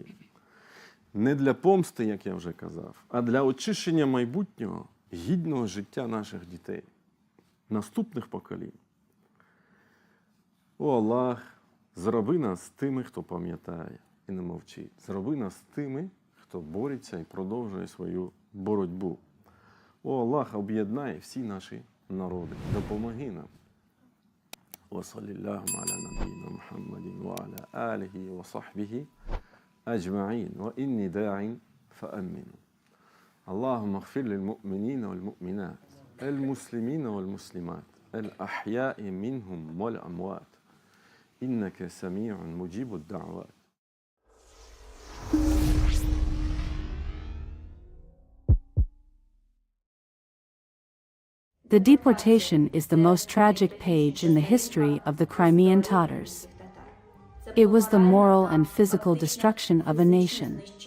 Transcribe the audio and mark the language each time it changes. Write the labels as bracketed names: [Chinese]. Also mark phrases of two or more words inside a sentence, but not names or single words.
[Ukrainian] Не для помсти, як я вже казав, а для очищення майбутнього, гідного життя наших дітей, наступних поколінь. О Аллах, зроби нас тими, хто пам'ятає і не мовчить. Зроби нас тими, хто бореться і продовжує свою боротьбу. О Аллах, об'єднай всі наші народи. Допомоги нам. [Arabic] وصلى الله على نبينا محمد وعلى آله وصحبه أجمعين وإني داع فأمنوا اللهم اغفر للمؤمنين والمؤمنات المسلمين والمسلمات الأحياء منهم والأموات إنك سميع مجيب الدعوات. [English] The deportation is the most tragic page in the history of the Crimean Tatars. It was the moral and physical destruction of a nation.